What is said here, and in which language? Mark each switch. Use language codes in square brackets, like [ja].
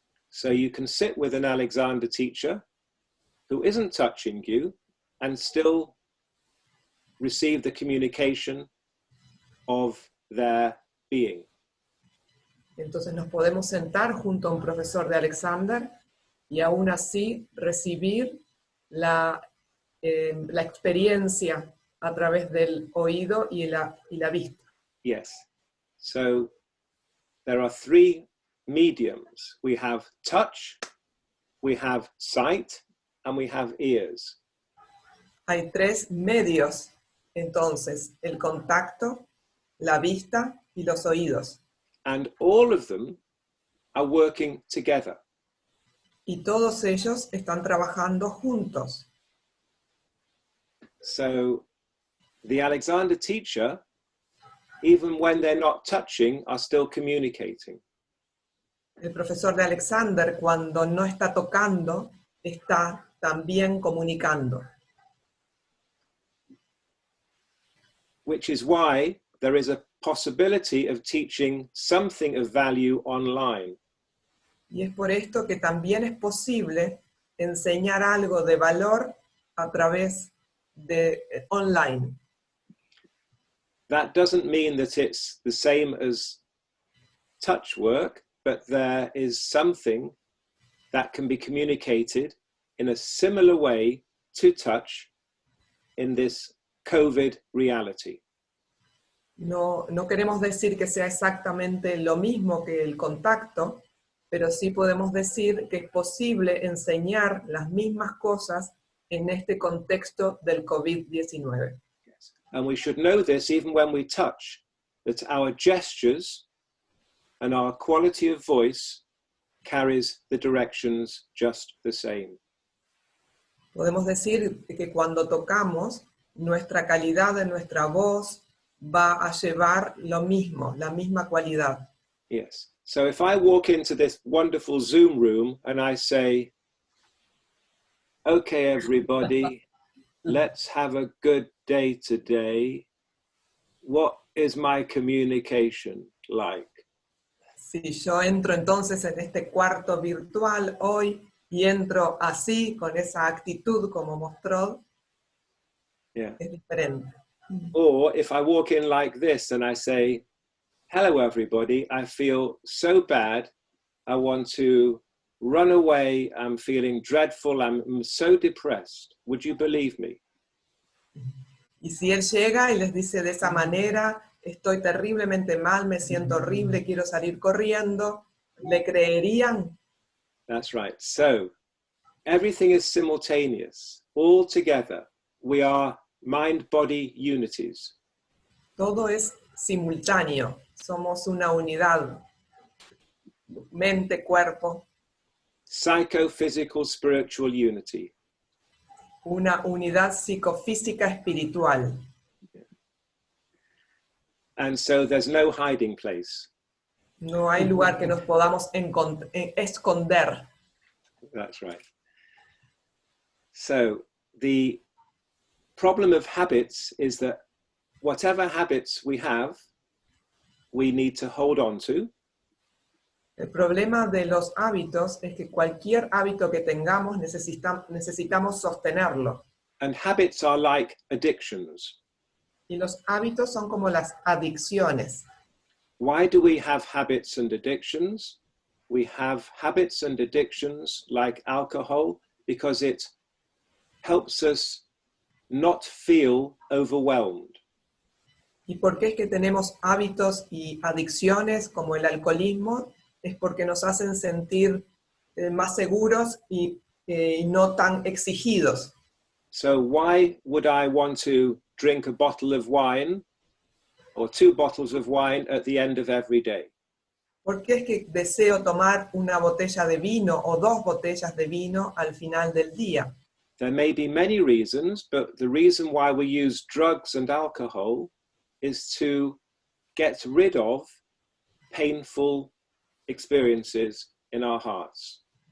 [en] So you can sit with an Alexander teacher who isn't touching you and still receive the communication of their being. [es] Entonces nos podemos sentar junto a un profesor de Alexander y aún así recibir la experiencia a través del oído y la vista. [en] Yes. So there are three mediums. We have touch, we have sight, and we have ears. [es] Hay tres medios, entonces, el contacto, la vista y los oídos. [en] And all of them are working together. [es] Y todos ellos están trabajando juntos. [en] So the Alexander teacher, even when they're not touching, are still communicating. [es] El profesor de Alexander, cuando no está tocando, está también comunicando. [en] Which is why there is a possibility of teaching something of value online. [es] Y es por esto que también es posible enseñar algo de valor a través de online. [en] That doesn't mean that it's the same as touch work, but there is something that can be communicated in a similar way to touch in this COVID reality. [es] No queremos decir que sea exactamente lo mismo que el contacto, pero sí podemos decir que es posible enseñar las mismas cosas en este contexto del COVID-19. [en] Yes. And we should know this even when we touch, that our gestures and our quality of voice carries the directions just the same. [es] Podemos decir que cuando tocamos, nuestra calidad de nuestra voz va a llevar lo mismo, la misma cualidad. [en] Yes. So if I walk into this wonderful Zoom room and I say, okay, everybody, let's have a good day today. What is my communication like? [es] Si yo entro entonces en este cuarto virtual hoy y entro así, con esa actitud como mostró, [en] Yeah. [es] es diferente. [en] Or if I walk in like this and I say, hello, everybody, I feel so bad. I want to run away. I'm feeling dreadful. I'm so depressed. Would you believe me? [es] Y si él llega y les dice de esa manera, estoy terriblemente mal, me siento horrible, quiero salir corriendo, ¿le creerían? [en] That's right. So everything is simultaneous. All together, we are mind-body unities. [es] Todo es simultáneo, somos una unidad, mente, cuerpo, [en] Psychophysical spiritual unity. [es] una unidad psicofísica espiritual. [en] And so there's no hiding place. [es] No hay lugar que nos podamos esconder. [en] That's right. So the problem of habits is that whatever habits we have, we need to hold on to. [es] El problema de los hábitos es que cualquier hábito que tengamos necesitamos sostenerlo. [en] And habits are like addictions. [es] Y los hábitos son como las adicciones. [en] Why do we have habits and addictions? We have habits and addictions like alcohol because it helps us not feel overwhelmed. [es] ¿Y por qué es que tenemos hábitos y adicciones como el alcoholismo? Es porque nos hacen sentir más seguros y no tan exigidos. [en] So why would I want to drink a bottle of wine or 2 bottles of wine at the end of every day? [es] ¿Por qué es que deseo tomar una botella de vino o 2 botellas de vino al final del día? [en] There may be many reasons, but the reason why we use drugs and alcohol is to get rid of painful experiences in our hearts.